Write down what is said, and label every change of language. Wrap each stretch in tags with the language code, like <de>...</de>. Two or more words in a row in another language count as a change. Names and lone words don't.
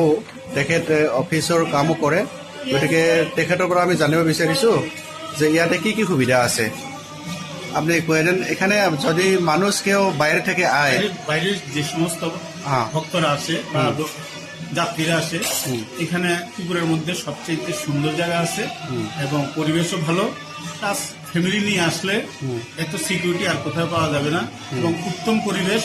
<as>তেখেত অফিচৰ কামো কৰে, গতিকে তেখেতৰ পৰা আমি জানিব বিচাৰিছোঁ যে ইয়াতে কি কি সুবিধা আছে।</as> <bn>আপনি কয়ে দেন, এখানে যদি মানুষ কেউ বাইরে থেকে আয়, বাইরের যে সমস্ত হ্যাঁ। ভক্তরা আসে বা যাত্রীরা আসে। এখানে ত্রিপুরার মধ্যে সবচেয়ে সুন্দর জায়গা আছে এবং পরিবেশও ভালো,</bn> <en>plus family</en> <bn>নিয়ে আসলে এত সিকিউরিটি আর কোথাও পাওয়া যাবে না এবং উত্তম পরিবেশ।</bn>